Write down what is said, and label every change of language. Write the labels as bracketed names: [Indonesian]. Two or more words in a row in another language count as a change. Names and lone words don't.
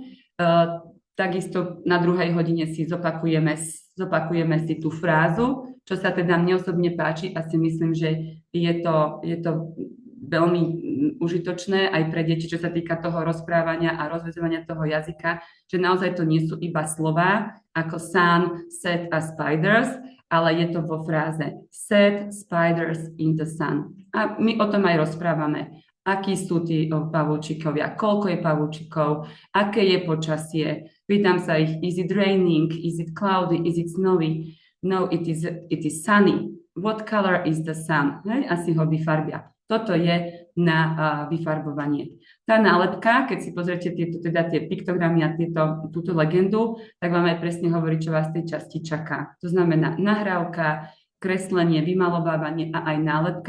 [Slovak] Takisto na druhej hodine si zopakujeme si tú frázu, čo sa teda mne osobne páči a si myslím, že je to veľmi užitočné aj pre deti, čo sa týka toho rozprávania a rozväzovania toho jazyka, že naozaj to nie sú iba slová ako [English] sun, set [Slovak] a spiders, ale je to vo fráze [English] set spiders in the sun. [Slovak] A my o tom aj rozprávame. Akí sú tí pavúčikovia, koľko je pavúčikov, aké je počasie. Pýtam sa ich, [English] is it raining, is it cloudy, is it snowy? No, it is sunny. What color is the sun? [Slovak] Asi ho vyfarbia. Toto je na vyfarbovanie. Tá nálepka, keď si pozriete tie piktogramy a túto legendu, tak vám aj presne hovorí, čo vás v tej časti čaká. To znamená nahrávka, kreslenie, vymalovávanie a aj nálepka.